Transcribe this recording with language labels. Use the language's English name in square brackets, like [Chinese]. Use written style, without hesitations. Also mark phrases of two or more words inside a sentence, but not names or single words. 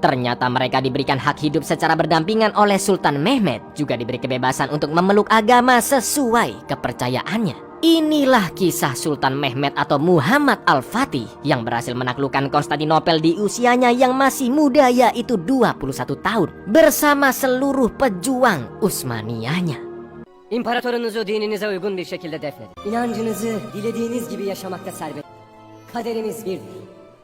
[Indonesian] Ternyata mereka diberikan hak hidup secara berdampingan oleh Sultan Mehmed, juga diberi kebebasan untuk memeluk agama sesuai kepercayaannya. Inilah kisah Sultan Mehmed atau Muhammad Al-Fatih yang berhasil menaklukkan Konstantinopel di usianya yang masih muda, yaitu 21 tahun, bersama seluruh pejuang Utsmaniyahnya. [Turkish] İmparatorunuzu dininize uygun bir şekilde defnedin. İnancınızı dilediğiniz gibi yaşamakta serbest. Kaderimiz birdir.